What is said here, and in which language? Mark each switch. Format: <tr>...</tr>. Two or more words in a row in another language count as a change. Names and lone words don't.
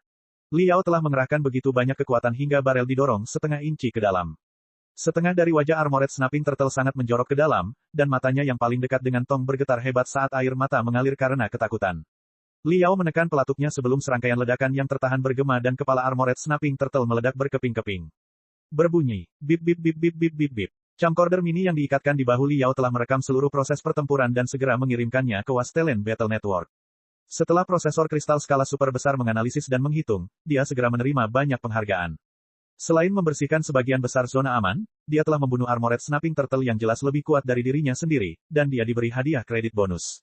<id>Liao telah mengerahkan begitu banyak kekuatan hingga barel didorong setengah inci ke dalam. Setengah dari wajah Armored Snapping Turtle sangat menjorok ke dalam, dan matanya yang paling dekat dengan tong bergetar hebat saat air mata mengalir karena ketakutan. Liao menekan pelatuknya sebelum serangkaian ledakan yang tertahan bergema dan kepala Armored Snapping Turtle meledak berkeping-keping. Berbunyi, bip bip bip bip bip bip bip. Camcorder mini yang diikatkan di bahu Liao telah merekam seluruh proses pertempuran dan segera mengirimkannya ke Wastelen Battle Network. Setelah prosesor kristal skala super besar menganalisis dan menghitung, dia segera menerima banyak penghargaan. Selain membersihkan sebagian besar zona aman, dia telah membunuh Armored Snapping Turtle yang jelas lebih kuat dari dirinya sendiri, dan dia diberi hadiah kredit bonus.</id>